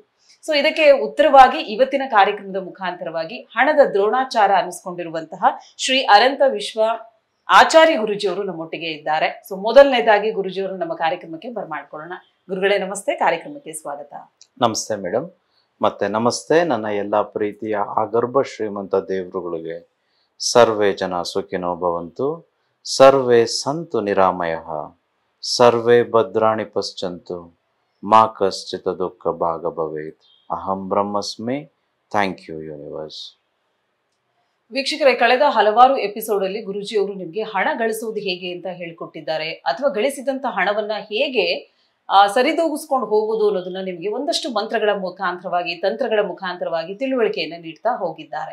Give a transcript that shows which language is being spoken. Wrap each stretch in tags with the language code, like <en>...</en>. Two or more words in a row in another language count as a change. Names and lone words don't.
<kn>ಸೊ ಇದಕ್ಕೆ ಉತ್ತರವಾಗಿ ಇವತ್ತಿನ ಕಾರ್ಯಕ್ರಮದ ಮುಖಾಂತರವಾಗಿ ಹಣದ ದ್ರೋಣಾಚಾರ ಅನ್ನಿಸ್ಕೊಂಡಿರುವಂತಹ ಶ್ರೀ ಅನಂತ ವಿಶ್ವ ಆಚಾರ್ಯ ಗುರುಜಿಯವರು ನಮ್ಮೊಟ್ಟಿಗೆ ಇದ್ದಾರೆ. ಸೊ ಮೊದಲನೇದಾಗಿ ಗುರುಜಿಯವರು ನಮ್ಮ ಕಾರ್ಯಕ್ರಮಕ್ಕೆ ಬರ್ಮಾಡ್ಕೊಳ್ಳೋಣ. ಗುರುಗಳೇ ನಮಸ್ತೆ, ಕಾರ್ಯಕ್ರಮಕ್ಕೆ ಸ್ವಾಗತ. ನಮಸ್ತೆ ಮೇಡಮ್. ಮತ್ತೆ ನಮಸ್ತೆ ನನ್ನ ಎಲ್ಲ ಪ್ರೀತಿಯ ಆಗರ್ಭ ಶ್ರೀಮಂತ ದೇವರುಗಳಿಗೆ.</kn> <sa>ಸರ್ವೇ ಜನ ಸುಖಿನೋ ಭವಂತು, ಸರ್ವೇ ಸಂತು ನಿರಾಮಯಃ, ಸರ್ವೇ ಭದ್ರಾಣಿ ಪಶ್ಯಂತು, ಮಾ ಕಶ್ಚಿತ್ ದುಃಖ ಭಾಗ ಭವೇತ್. ಅಹಂ ಬ್ರಹ್ಮಸ್ಮಿ.</sa> <en>thank you universe.</en> <kn>ವೀಕ್ಷಕರೇ, ಕಳೆದ ಹಲವಾರು ಎಪಿಸೋಡ್ ಅಲ್ಲಿ ಗುರುಜಿಯವರು ನಿಮ್ಗೆ ಹಣ ಗಳಿಸುವುದು ಹೇಗೆ ಅಂತ ಹೇಳ್ಕೊಟ್ಟಿದ್ದಾರೆ, ಅಥವಾ ಗಳಿಸಿದಂತ ಹಣವನ್ನ ಹೇಗೆ ಸರಿದೂಗಿಸ್ಕೊಂಡು ಹೋಗುವುದು ಅನ್ನೋದನ್ನ ನಿಮ್ಗೆ ಒಂದಷ್ಟು ಮಂತ್ರಗಳ ಮುಖಾಂತರವಾಗಿ, ತಂತ್ರಗಳ ಮುಖಾಂತರವಾಗಿ ತಿಳುವಳಿಕೆಯನ್ನ ನೀಡ್ತಾ ಹೋಗಿದ್ದಾರೆ.</kn>